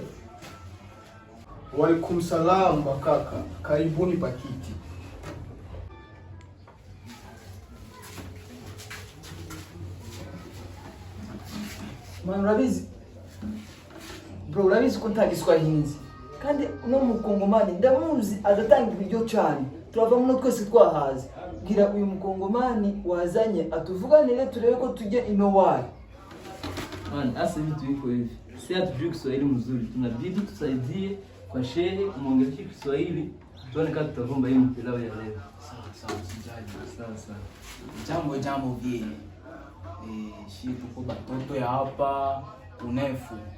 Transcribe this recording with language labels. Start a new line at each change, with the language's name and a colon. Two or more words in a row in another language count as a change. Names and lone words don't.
Arabic: وعليكم السلام bakaka.
Swahili: Karibuni pakiti.
Kinyarwanda: Man urabizi. Bro urabizi ko ntagiswa hinzi. Kandi uno mukongomani ndamuzi adatanga ibiryo cyane. Turava muno twese twahaze. Bwira uyu mukongomani wazanye atuvuganire turebe ko tujye inowari.
Swahili: Man, asa vitu viko hivi. Si hatujui Kiswahili mzuri. Tunabidi tusaidie kwa shehe muongeleshe Kiswahili. Tuone kama tutavumba hii mpilau ya leo. Sawa, sijali. Sawa. Jambo vile. Si tuko batoto ya hapa unefu.